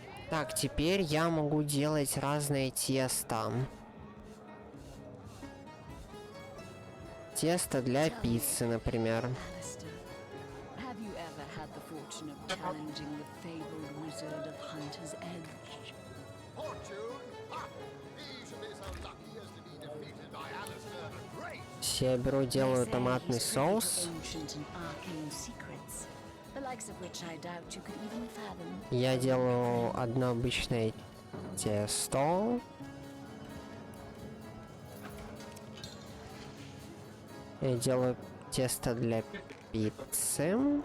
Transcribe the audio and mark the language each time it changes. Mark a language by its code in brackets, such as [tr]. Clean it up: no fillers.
[ru] Так, теперь я могу делать разные теста. тесто для пиццы, например. [en] Have you ever had the fortune of challenging the fabled wizard of Hunter's Edge? [ru] Я беру, делаю томатный соус. [en] Ancient and arcane secrets, the likes of which I doubt you could even fathom. [ru] Я делаю одно обычное тесто. Я делаю тесто для пиццы.